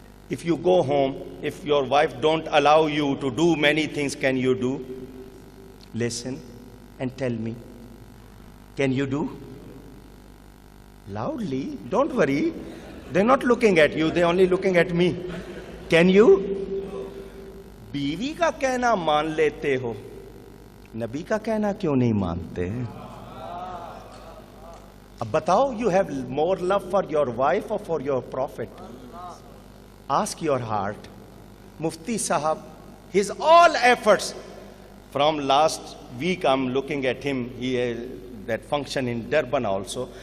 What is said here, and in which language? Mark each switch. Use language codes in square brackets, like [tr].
[en] If you go home, if your wife don't allow you to do many things, can you do? Listen and tell me. Can you do? Loudly, don't worry. They're not looking at you, they're only looking at me. Can you? [hi] बीवी का कहना मान लेते हो, नबी का कहना क्यों नहीं मानते? अब बताओ, [en] you have more love for your wife or for your prophet? Ask your heart. Mufti Sahab, his all efforts, from last week I'm looking at him, he has that function in Durban also.